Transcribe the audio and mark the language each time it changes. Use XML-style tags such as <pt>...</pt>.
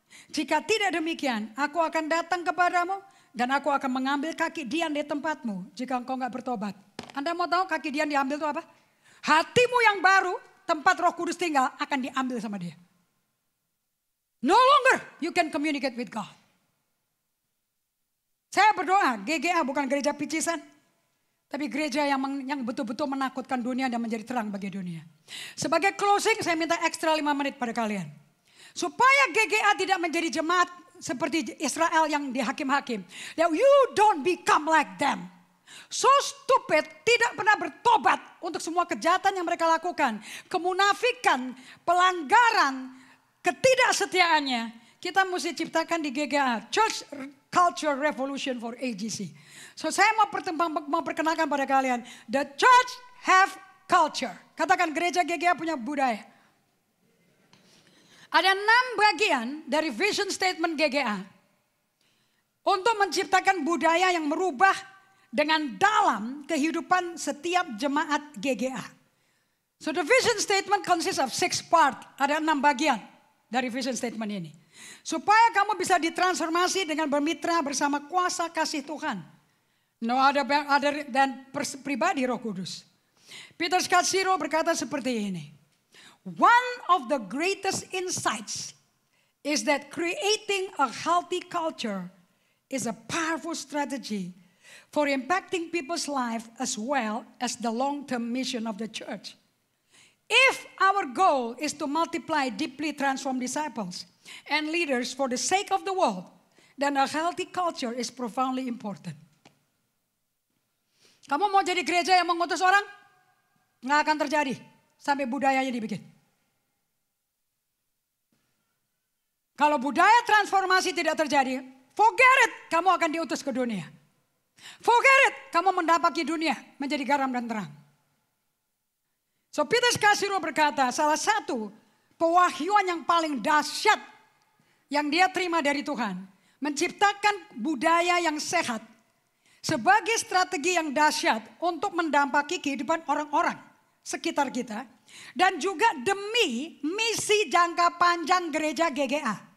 <id>Jika tidak demikian, aku akan datang kepadamu. Dan aku akan mengambil kaki Dian di tempatmu. Jika engkau gak bertobat. Anda mau tahu kaki Dian diambil itu apa? Hatimu yang baru, tempat Roh Kudus tinggal, akan diambil sama dia.</id> <en>No longer you can communicate with God.</en> <id>Saya berdoa, GGA bukan gereja picisan. Tapi gereja yang betul-betul menakutkan dunia dan menjadi terang bagi dunia. Sebagai closing, saya minta ekstra 5 menit pada kalian. Supaya GGA tidak menjadi jemaat seperti Israel yang di hakim-hakim.</id> <en>That you don't become like them. So stupid,</en> <id>tidak pernah bertobat untuk semua kejahatan yang mereka lakukan. Kemunafikan, pelanggaran, ketidaksetiaannya. Kita mesti ciptakan di GGA.</id> <en>Church Culture Revolution for AGC.</en> <id>So saya mau perkenalkan pada kalian.</id> <en>The church have culture.</en> <id>Katakan gereja GGA punya budaya. Ada 6 bagian dari vision statement GGA. Untuk menciptakan budaya yang merubah dengan dalam kehidupan setiap jemaat GGA.</id> <en>So the vision statement consists of 6 part.</en> <id>Ada 6 bagian dari vision statement ini. Supaya kamu bisa ditransformasi dengan bermitra bersama kuasa kasih Tuhan.</id> <en>No other</en> <id>dan pribadi Roh Kudus. Peter Scazzero berkata seperti ini.</id> <en>One of the greatest insights is that creating a healthy culture is a powerful strategy for impacting people's life as well as the long-term mission of the church. If our goal is to multiply deeply transformed disciples and leaders for the sake of the world, then a healthy culture is profoundly important.</en> <id>Kamu mau jadi gereja yang mengutus orang? Nggak akan terjadi sampai budayanya dibikin. Kalau budaya transformasi tidak terjadi,</id> <en>forget it,</en> <id>kamu akan diutus ke dunia.</id> <en>Forget it,</en> <id>kamu mendapati dunia menjadi garam dan terang. So Peter Scazzero berkata, salah satu pewahyuan yang paling dahsyat yang dia terima dari Tuhan, menciptakan budaya yang sehat sebagai strategi yang dahsyat untuk mendampaki kehidupan orang-orang sekitar kita dan juga demi misi jangka panjang gereja GGA.</id>